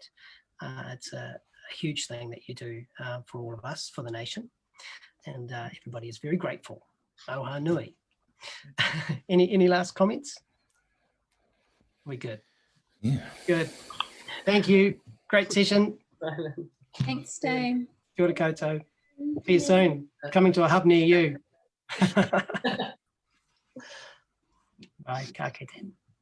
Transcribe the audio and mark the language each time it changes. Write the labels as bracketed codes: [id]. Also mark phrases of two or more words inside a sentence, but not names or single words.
[en] It's a huge thing that you do for all of us, for the nation, and everybody is very grateful. [mi] Aoha nui. [en] Any last comments? We good? Yeah. Good. Thank you. Great session. Thanks, Dame. [mi] Kia ora koutou. [en] See you soon. Coming to a hub near you. Bye. [mi] Ka kite.